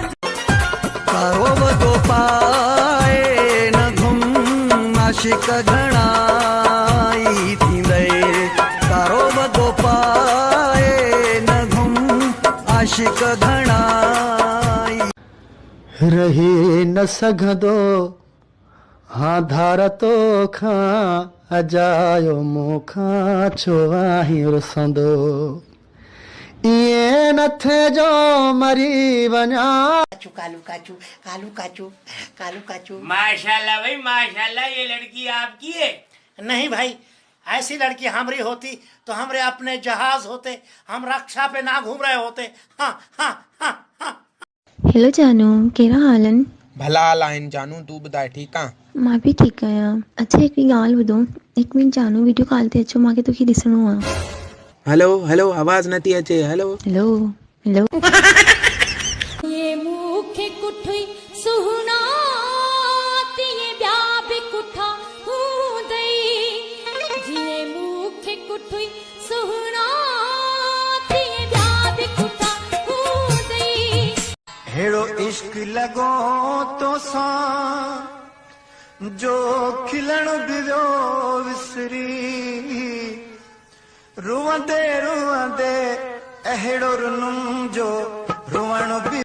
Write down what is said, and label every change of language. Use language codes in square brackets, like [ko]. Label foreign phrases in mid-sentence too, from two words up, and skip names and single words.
[sd] करो बदो पाए न घुम आशिक घणाई थींदे करो बदो पाए न घुम आशिक घणाई रही न सघंदो हाँ धार तो खां अजायो मूंखां छो आहीं रुसंदो इए न थे जो मरी वञा कालू काचू कालू काचू कालू काचू। [ur] ماشاءاللہ بھائی ماشاءاللہ، یہ لڑکی آپ کی ہے? نہیں بھائی، ایسی لڑکی ہماری ہوتی تو ہمرے اپنے جہاز ہوتے، ہم رکشہ پے نہ گھوم رہے ہوتے. हाँ हाँ हाँ हाँ। [sd] हेलो जानू कहिड़ा हाल आहिनि? भला हाल आहिनि जानू, तूं ॿुधाए ठीकु आहे? मां बि ठीकु आहियां। अच्छा हिकिड़ी ॻाल्हि ॿुधो, हिकु मिंट जानू वीडियो कॉल ते अचो, मूंखे तोखे ॾिसणो आहे। हेलो हेलो आवाज़ नथी अचे। हेलो हेलो हेलो ये मूंखे कुठई सुहिणा तीअं ॿिया बि कुठा हूंदई जीअं मूंखे कुठई सुहिणा तीअं ॿिया बि कुठा हूंदई। हेड़ो इश्क लॻो तो सां जो खिलण बि वियो विसरी रुवंदे रुवंदे अहिड़ो रुनुम जो रुवण बि